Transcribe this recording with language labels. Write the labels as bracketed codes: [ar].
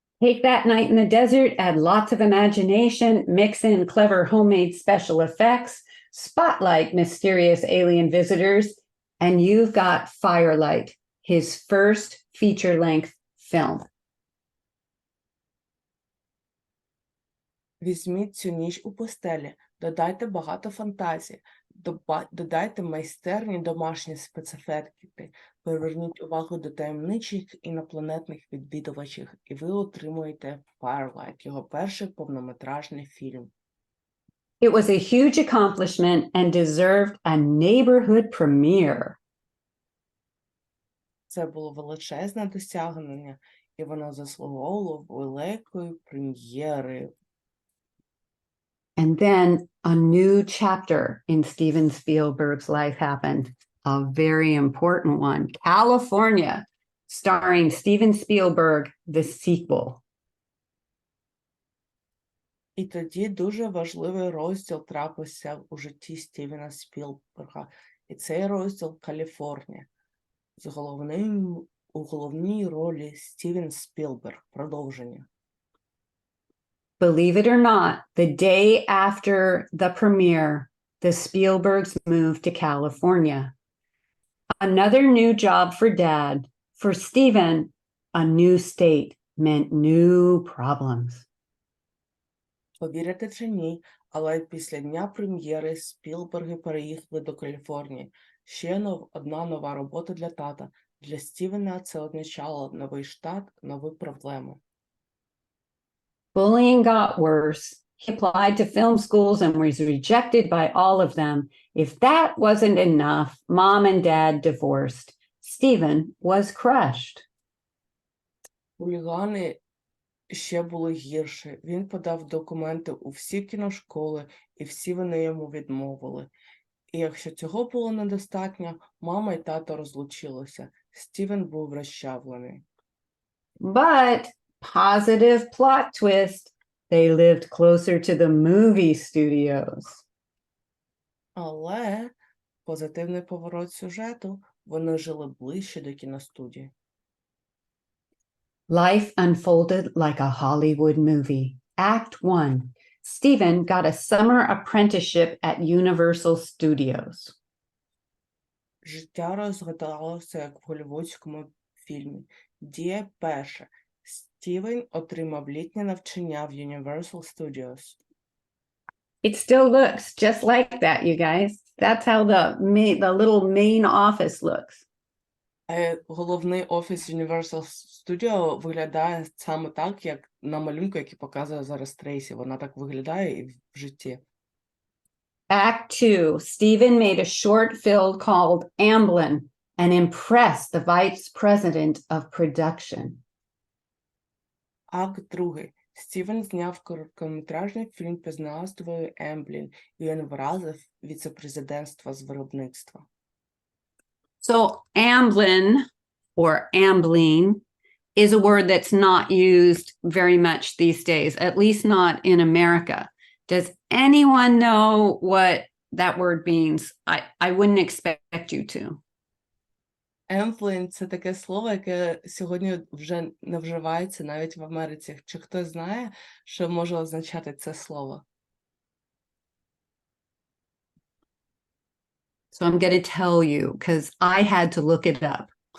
[en] Take that night in the desert, add lots of imagination, mix in clever homemade special effects, spotlight mysterious alien visitors, and you've got Firelight, his first feature-length film. [uk] Візьміть цю ніч у постелі, додайте багато фантазії, додайте майстерні домашні спецефекти, приверніть увагу до таємничих інопланетних відвідувачів, і ви отримуєте Firelight, його перший повнометражний фільм. [en] It was a huge accomplishment and deserved a neighborhood premiere. [uk] Це було величезне досягнення, і воно заслуговувало великої прем'єри. [en] And then a new chapter in Steven Spielberg's life happened, a very important one, California, starring Steven Spielberg, the sequel. [uk] І тоді дуже важливий розділ трапився у житті Стівена Спілберга. І цей розділ Каліфорнія з головною У головній ролі Стівен Спілберг. Продовження. [en] Believe it or not, the day after the premiere, the Spielbergs moved to California. Another new job for Dad. For Steven, a new state meant new problems. [uk] Повірите чи ні, але після дня прем'єри Спілберги переїхали до Каліфорнії. Одна нова робота для тата. Для Стівена це означало новий штат, нові проблеми. [en] Bullying got worse. He applied to film schools and was rejected by all of them. If that wasn't enough, Mom and Dad divorced. Stephen was crushed. [uk] Хулігани ще були гірше. Він подав документи у всі кіношколи, і всі вони йому відмовили. І якщо цього було недостатньо, мама і тато розлучилися. Стівен був розчавлений. [en] But positive plot twist, they lived closer to the movie studios. [uk] Але позитивний поворот сюжету, вони жили ближче до кіностудії. [en] Life unfolded like a Hollywood movie. Act 1. Stephen got a summer apprenticeship at Universal Studios. [uk] Життя розгадалося, як в голлівудському фільмі. Дія перша. Стівен отримав літнє навчання в Universal Studios. [en] It still looks just like that, you guys. That's how the little main office looks. [uk] Головний офіс Universal Studio виглядає саме так, як на малюнку, який показує зараз Трейсі. Вона так виглядає і в житті. [en] Act 2. Stephen made a short film called Amblin and impressed the vice president of production. [uk] Акт другий. Стівен зняв короткометражний фільм під назвою «Емблін», і він вразив віце-президентства з виробництва. [en] So Amblin or Ambling is a word that's not used very much these days, at least not in America. Does anyone know what that word means? I wouldn't expect you to. [uk] Емблін – це таке слово, яке сьогодні вже не вживається навіть в Америці. Чи хтось знає, що може означати це слово? [en] So I'm going to tell you because I had to look it up.